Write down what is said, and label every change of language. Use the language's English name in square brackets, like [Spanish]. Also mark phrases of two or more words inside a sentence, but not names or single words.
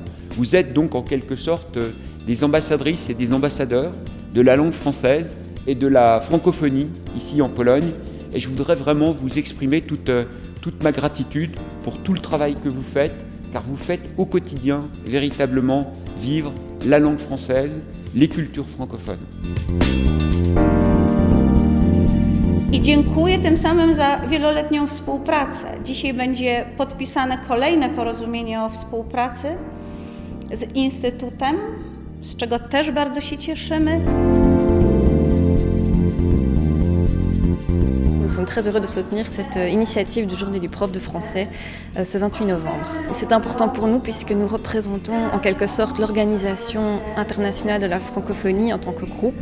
[French] Vous êtes donc en quelque sorte des ambassadrices et des ambassadeurs de la langue française et de la francophonie ici en Pologne, et je voudrais vraiment vous exprimer toute ma gratitude pour tout le travail que vous faites, car vous faites au quotidien véritablement vivre la langue française, les cultures francophones. [Polish] I dziękuję tym samym za wieloletnią współpracę. Dzisiaj będzie podpisane kolejne porozumienie o współpracy z Instytutem, z czego też bardzo się cieszymy. [French] Nous sommes très heureux de soutenir cette initiative du Journée du prof de français ce 28 novembre. C'est important pour nous puisque nous représentons en quelque sorte l'Organisation internationale de la francophonie en tant que groupe.